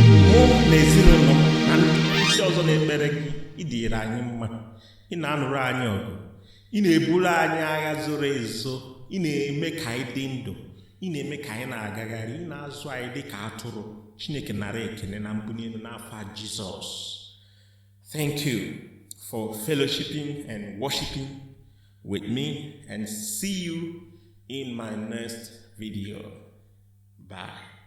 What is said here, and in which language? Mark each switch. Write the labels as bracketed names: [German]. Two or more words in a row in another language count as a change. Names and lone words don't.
[Igbo] Mụ na ezinụlọ m na ndị ọzọ na-ekpere gị, ị dịrị anyị mma. Ị na-anụrụ anyị ọgụ. Ị na-eburu anyị agha zoro ezo. Ị na-eme ka anyị dị ndụ. Ị na-eme ka anyị na-agagharị. Ị na-azụ anyị dị ka atụrụ. Chineke nara ekele na mbuli elu n'afa Jizọs. [English] Thank you for fellowshipping and worshiping with me, and see you in my next video. Bye.